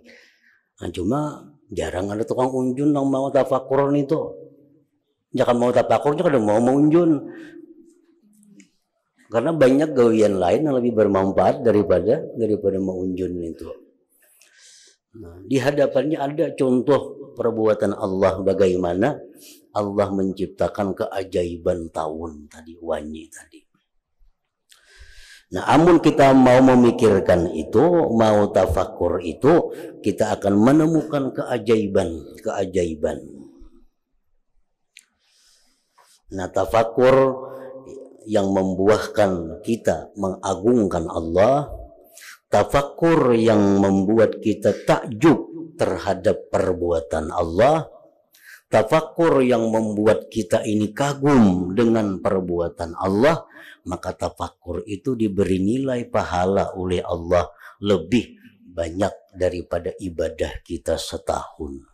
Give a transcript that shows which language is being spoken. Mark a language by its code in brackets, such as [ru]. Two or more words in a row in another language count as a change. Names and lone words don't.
[id] Nah, cuma jarang ada tukang unjun yang mau tafakuran itu. Jangan mau tafakurnya kadang mau maunjun, karena banyak gawian lain yang lebih bermanfaat daripada maunjun itu. Nah, di hadapannya ada contoh perbuatan Allah, bagaimana Allah menciptakan keajaiban tahun tadi, wanyi tadi. Nah, amun kita mau memikirkan itu, mau tafakur itu, kita akan menemukan keajaiban. Nah, tafakur yang membuahkan kita mengagungkan Allah, tafakur yang membuat kita takjub terhadap perbuatan Allah, tafakur yang membuat kita ini kagum dengan perbuatan Allah, maka tafakur itu diberi nilai pahala oleh Allah lebih banyak daripada ibadah kita setahun.